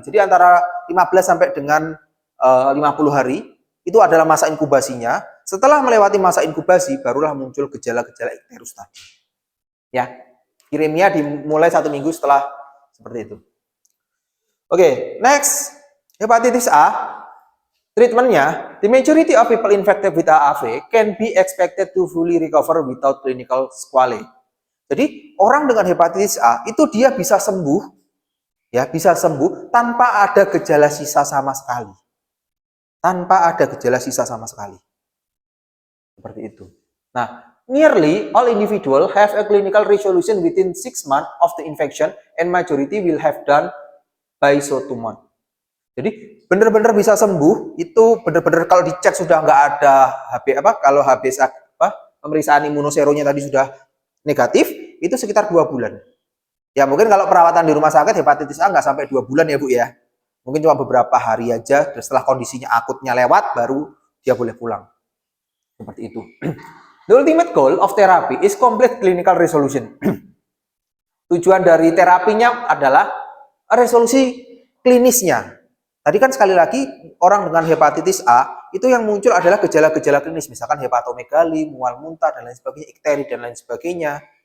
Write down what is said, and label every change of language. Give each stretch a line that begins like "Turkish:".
Indonesian: Jadi antara 15 sampai dengan 50 hari itu adalah masa inkubasinya. Setelah melewati masa inkubasi, barulah muncul gejala-gejala ikterus tadi. Ya, kirimnya dimulai 1 minggu setelah seperti itu. Oke, next, hepatitis A.
English: Treatmentnya, the majority of people infected with HAV can be expected to fully recover without clinical sequelae.
Indonesian: Jadi orang dengan hepatitis A itu dia bisa sembuh, ya bisa sembuh tanpa ada gejala sisa sama sekali, tanpa ada gejala sisa sama sekali, seperti itu.
English: Nah, nearly all individual have a clinical resolution within 6 months of the infection, and majority will have done by so 2 months.
Indonesian: Jadi benar-benar bisa sembuh itu benar-benar kalau dicek sudah nggak ada kalau pemeriksaan imunoseronya tadi sudah negatif itu sekitar 2 bulan. Ya mungkin kalau perawatan di rumah sakit hepatitis A nggak sampai 2 bulan ya Bu ya. Mungkin cuma beberapa hari aja setelah kondisinya akutnya lewat baru dia boleh pulang. Seperti itu.
English: The ultimate goal of therapy is complete clinical resolution.
Indonesian: Tujuan dari terapinya adalah resolusi klinisnya. Tadi kan sekali lagi orang dengan hepatitis A itu yang muncul adalah gejala-gejala klinis, misalkan hepatomegali, mual muntah dan lain sebagainya, ikteri dan lain sebagainya.